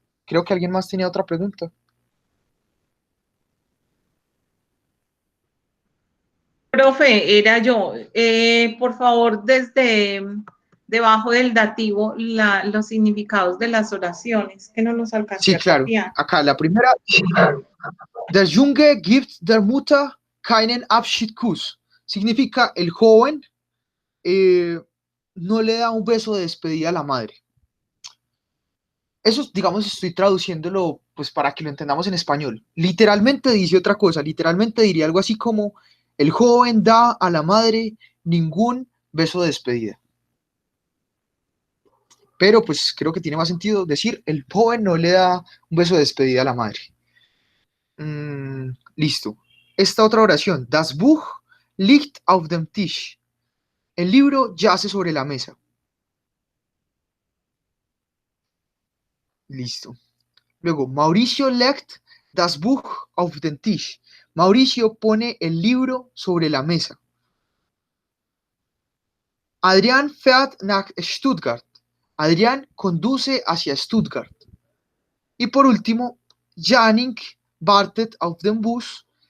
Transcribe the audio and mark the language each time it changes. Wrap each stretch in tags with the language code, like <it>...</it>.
<es>Creo que alguien más tenía otra pregunta. profe, era yo. Por favor, desde debajo del dativo, los significados de las oraciones, que no los alcancé Sí, a claro. copiar. Acá la primera.</es> <de>Der Junge gibt der Mutter keinen Abschiedskuss.</de> <es>Significa el joven no le da un beso de despedida a la madre. Eso, digamos, estoy traduciéndolo pues para que lo entendamos en español. Literalmente dice otra cosa, literalmente diría algo así como el joven da a la madre ningún beso de despedida. Pero pues creo que tiene más sentido decir el joven no le da un beso de despedida a la madre. Listo. Esta otra oración,</es> <de>das Buch liegt auf dem Tisch.</de> <es>El libro yace sobre la mesa. Listo. Luego,</es> <de>Mauricio legt das Buch auf den Tisch.</de> <es>Mauricio pone el libro sobre la mesa.</es> <de>Adrián fährt nach Stuttgart.</de> <es>Adrián conduce hacia Stuttgart. Y por último,</es> <de>Jannik wartet auf den Bus.</de>